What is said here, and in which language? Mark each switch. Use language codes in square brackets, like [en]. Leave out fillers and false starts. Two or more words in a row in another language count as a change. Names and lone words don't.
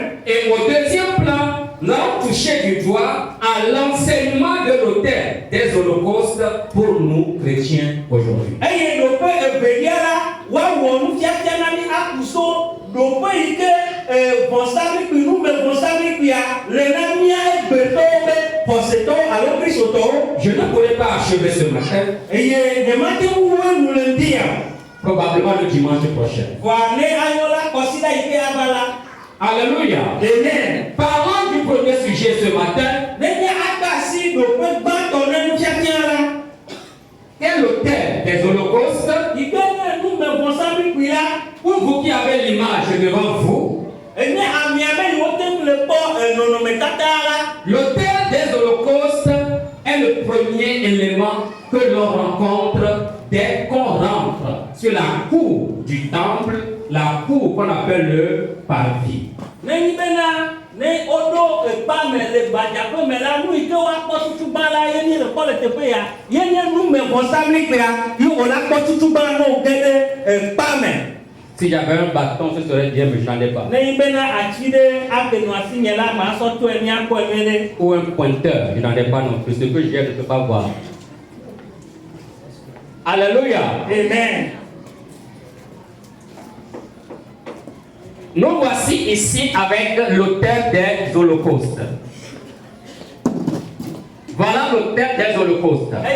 [fr] Et au deuxième plan, nous allons toucher du doigt à l'enseignement de l'autel des holocaustes pour nous chrétiens aujourd'hui. [ee] Eye ɖoƒe evelia la woawɔ nufiafia na mi aku so ɖoƒe yi ke vɔsamlikpui numevɔsamlikpuia le na mía Hebretɔwo be xɔsetɔwo alo kristotɔwo. [fr] Je ne pourrais pas achever ce matin, [ee] Eye nyemate wu wo nu le ŋdi ya. [fr] probablement le dimanche prochain. [ee] Vɔa ne ayɔ la kɔsida yi ke ava la. [fr] Alléluia. Amen. Parlons du premier sujet ce matin. [ee] Ne nye aka si ɖoƒe gbãtɔ ne nufiafia la. [fr] Quel autel des holocaustes? [ee] Yi ke nye numevɔsamlikpui la. [fr] Pour vous qui avez l'image devant vous, [ee] Enye amia be yi wote ŋu le kpɔ nɔnɔmetata la. [fr] l'autel des holocaustes est le premier élément que l'on rencontre dès qu'on rentre sur la cour du temple, la cour qu'on appelle le parvis. [ee] Ne nyi bena ne woɖo ekpa me le gbadzaƒe me la nu yi ke woakpɔ tutugba la ye nye le kpɔ le teƒe ya ye nye numevɔsamlikpuia yi wòla kpɔ tutugba ne wo ge ɖe ekpa me. [fr] Si j'avais un bâton, ce serait bien, mais je n'en ai pas. [ee] Ne nyi bena ati ɖe ake nɔ asi nye la ma sɔ tɔe miakpɔ nyuie ɖe. [fr] Ou un pointeur, je n'en ai pas non plus. Ce que j'ai, je ne peux pas voir. Alléluia. Amen. Nous voici ici avec l'autel des holocaustes. Voilà l'autel des holocaustes.